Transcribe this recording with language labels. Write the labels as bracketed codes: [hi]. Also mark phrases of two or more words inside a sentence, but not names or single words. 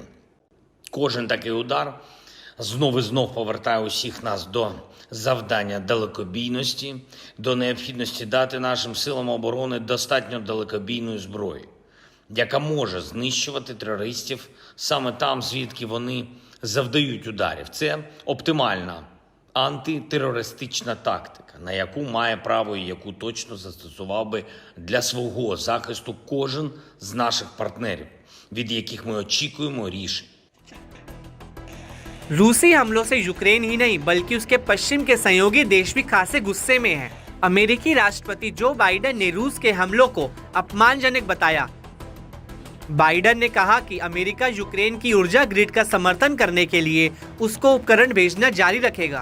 [uk] Кожен такий удар знов і знов повертає усіх нас до завдання далекобійності, до необхідності дати нашим силам оборони достатньо далекобійної зброї, яка може знищувати терористів саме там, звідки вони завдають ударів. Це оптимальна антитерористична тактика, на яку має право і яку точно застосував би для свого захисту кожен з наших партнерів, від яких ми очікуємо рішень. [hi] रूसी हमलों से यूक्रेन ही नहीं बल्कि उसके पश्चिम के सहयोगी देश भी खासे गुस्से में हैं। अमेरिकी राष्ट्रपति जो बाइडेन ने रूस के हमलों को अपमानजनक बताया। बाइडेन ने कहा कि अमेरिका यूक्रेन की ऊर्जा ग्रिड का समर्थन करने के लिए उसको उपकरण भेजना जारी रखेगा।